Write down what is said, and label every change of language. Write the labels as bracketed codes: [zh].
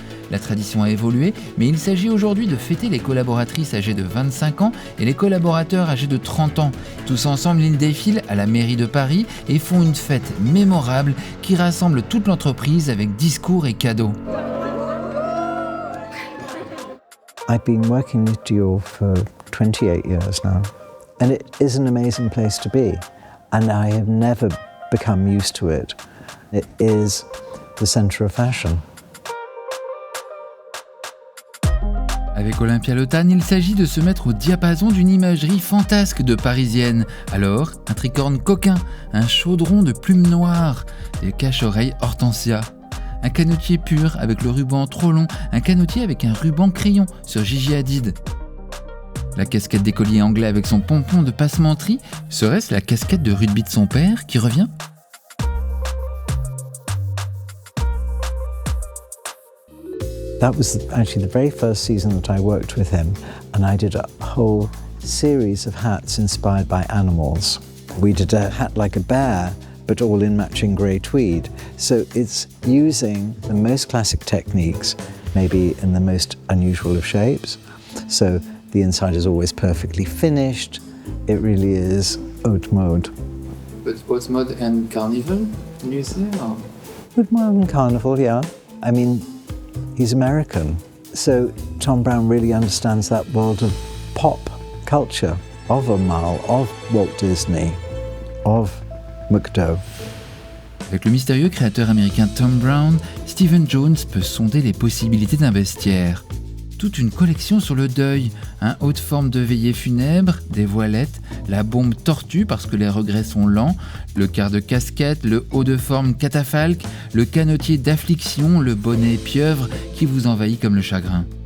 [fr] La tradition a évolué, mais il s'agit aujourd'hui de fêter les collaboratrices âgées de 25 ans et les collaborateurs âgés de 30 ans. Tous ensemble, ils défilent à la mairie de Paris et font une fête mémorable qui rassemble toute l'entreprise avec discours et cadeaux. [en] I've been working with Dior for 28 years now, and it is an amazing place to be, and I have never become used to it. It is the centre of fashion. [fr] Avec Olympia Le Tan, il s'agit de se mettre au diapason d'une imagerie fantasque de parisienne. Alors, un tricorne coquin, un chaudron de plumes noires, des cache-oreilles hortensia. Un canotier pur avec le ruban trop long, un canotier avec un ruban crayon sur Gigi Hadid. La casquette d'écolier anglais avec son pompon de passementerie, serait-ce la casquette de rugby de son père qui revient ? [en] That was actually the very first season that I worked with him, and I did a whole series of hats inspired by animals. We did a hat like a bear, but all in matching grey tweed. So it's using the most classic techniques, maybe in the most unusual of shapes. So the inside is always perfectly finished. It really is haute mode. But haute mode and carnival, you say? Or? Haute mode and carnival, yeah. I mean, he's American. So Tom Brown really understands that world of pop culture, of Amal, of Walt Disney, of McDo. [fr] Avec le mystérieux créateur américain Tom Brown, Stephen Jones peut sonder les possibilités d'un vestiaire. Toute une collection sur le deuil, un haut de forme de veillée funèbre, des voilettes, la bombe tortue parce que les regrets sont lents, le quart de casquette, le haut de forme catafalque, le canotier d'affliction, le bonnet pieuvre qui vous envahit comme le chagrin.